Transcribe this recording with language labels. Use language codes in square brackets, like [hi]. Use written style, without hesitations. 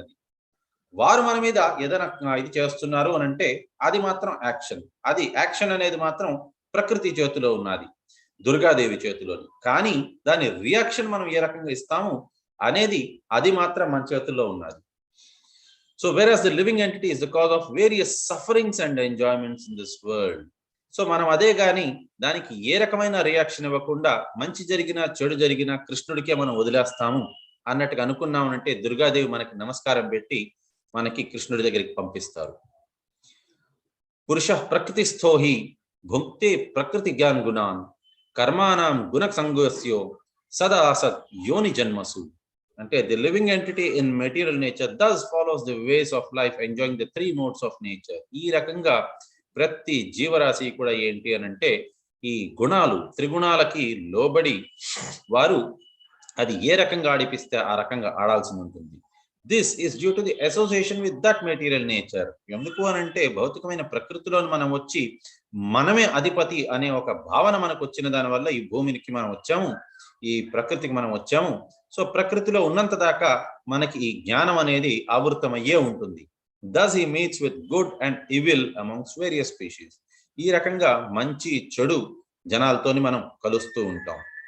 [te] అది వారు మన మీద ఏదైనా ఇది చేస్తున్నారు అని అంటే అది మాత్రం యాక్షన్. అది యాక్షన్ అనేది మాత్రం ప్రకృతి చేతిలో ఉన్నది, దుర్గాదేవి చేతిలోని. కానీ దాని రియాక్షన్ మనం ఏ రకంగా ఇస్తాము అనేది అది మాత్రం మన చేతుల్లో ఉన్నది. [en] So whereas the living entity is the cause of various sufferings and enjoyments in this world. [te] So మనం అదే గాని దానికి ఏ రకమైన రియాక్షన్ ఇవ్వకుండా మంచి జరిగినా చెడు జరిగినా కృష్ణుడికే మనం వదిలేస్తాము అన్నట్టుగా అనుకున్నామనంటే దుర్గాదేవి మనకి నమస్కారం పెట్టి మనకి కృష్ణుడి దగ్గరికి పంపిస్తారు. [sa] పురుష ప్రకృతిస్థో హి భుక్తే ప్రకృతి జ్ఞాన్ గుణాన్ కర్మానాం గుణ సంగస్యో సదా సత్ యోని జన్మసు. [en] అంటే the living entity in material nature thus follows the ways of life enjoying the 3 modes of nature. [te] ఈ రకంగా ప్రతి జీవరాశి కూడా ఏంటి అని అంటే ఈ గుణాలు త్రిగుణాలకి లోబడి వారు అది ఏ రకంగా ఆడిపిస్తే ఆ రకంగా ఆడాల్సి ఉంటుంది. [en] This is due to the association with that material nature. [te] ఎందుకు అని అంటే భౌతికమైన ప్రకృతిలోని మనం వచ్చి మనమే అధిపతి అనే ఒక భావన మనకు వచ్చిన దాని వల్ల ఈ భూమికి మనం వచ్చాము, ఈ ప్రకృతికి మనం వచ్చాము. సో ప్రకృతిలో ఉన్నంత దాకా మనకి ఈ జ్ఞానం అనేది ఆవృతమయ్యే ఉంటుంది. [en] Thus he meets with good and evil amongst various species. [te] ఈ రకంగా మంచి చెడు జనాలతోని మనం కలుస్తూ ఉంటాం.